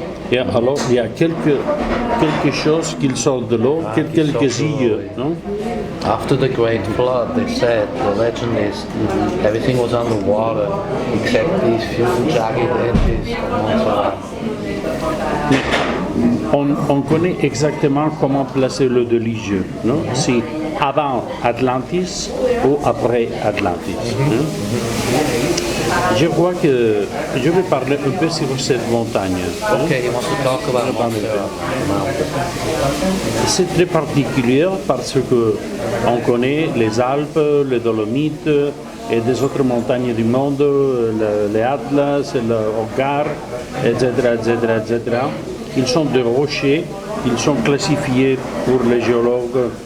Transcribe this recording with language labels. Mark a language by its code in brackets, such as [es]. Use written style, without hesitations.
[fr] Et alors, il y a quelque chose qui sort de l'eau, quelques îles, non? [en] After the great flood, they said, the legend is, everything was underwater except these few jagged edges of Montserrat. [fr] On connaît exactement comment placer le déluge, non? Si avant Atlantis ou après Atlantis. Hein? Je crois que je vais parler un peu sur cette montagne. [en] Okay, you want to talk about Montserrat? [fr] C'est très particulier parce que on connaît les Alpes, les Dolomites et des autres montagnes du monde, les Atlas, le Hogar, etc., etc., etc. Ils sont des rochers, ils sont classifiés pour les géologues.